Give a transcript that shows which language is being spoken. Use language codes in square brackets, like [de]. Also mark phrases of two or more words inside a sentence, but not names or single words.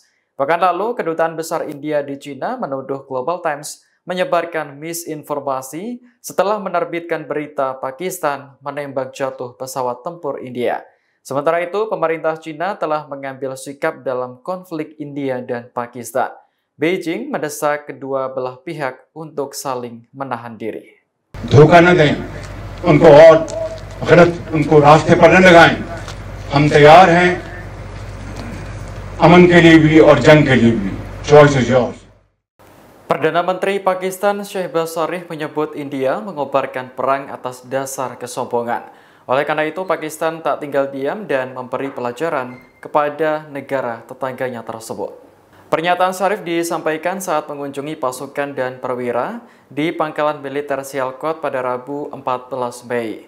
[id] Pekan lalu, Kedutaan Besar India di Cina menuduh Global Times menyebarkan misinformasi setelah menerbitkan berita Pakistan menembak jatuh pesawat tempur India. Sementara itu, pemerintah Cina telah mengambil sikap dalam konflik India dan Pakistan. Beijing mendesak kedua belah pihak untuk saling menahan diri. [hi] धोखा न दें, उनको और गलत उनको रास्ते पर न लगाएं। हम तैयार हैं अमन के लिए भी और जंग के लिए भी। [en] Choice is yours. [id] Perdana Menteri Pakistan Shehbaz Sharif menyebut India mengobarkan perang atas dasar kesombongan. Oleh karena itu, Pakistan tak tinggal diam dan memberi pelajaran kepada negara tetangganya tersebut. Pernyataan Zarif disampaikan saat mengunjungi pasukan dan perwira di pangkalan militer Sialkot pada Rabu 14 Mei.